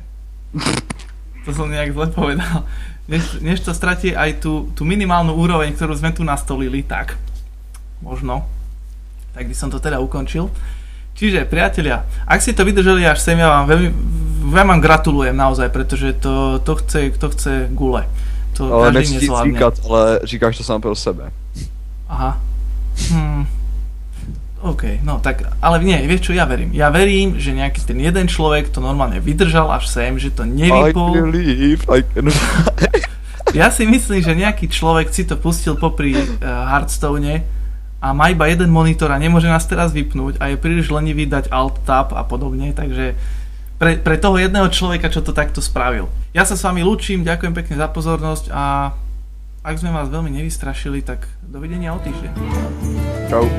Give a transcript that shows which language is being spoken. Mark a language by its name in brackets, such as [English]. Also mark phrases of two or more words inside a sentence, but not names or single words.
[Slovak] To som nejak zle povedal. Než to stratí aj tú minimálnu úroveň, ktorú sme tu nastolili, tak možno. Tak by som to teda ukončil. Čiže, priatelia, ak si to vydržali až sem, ja vám gratulujem naozaj, pretože to chce gule. To [Czech] Ale [Slovak] každý [Czech] nechci [Slovak] nezvládne. [Czech] říkat, ale říkáš to sám pro sebe. [Slovak] Aha. OK, no tak, ale nie, vieš čo, ja verím. Ja verím, že nejaký ten jeden človek to normálne vydržal až sem, že to nevypol. [English] I can fly. [Slovak] Ja si myslím, že nejaký človek si to pustil popri Hearthstone a má iba jeden monitor a nemôže nás teraz vypnúť a je príliš lenivý dať Alt-Tab a podobne, takže pre toho jedného človeka, čo to takto spravil. Ja sa s vami lúčim, ďakujem pekne za pozornosť a ak sme vás veľmi nevystrašili, tak dovidenia o týždeň.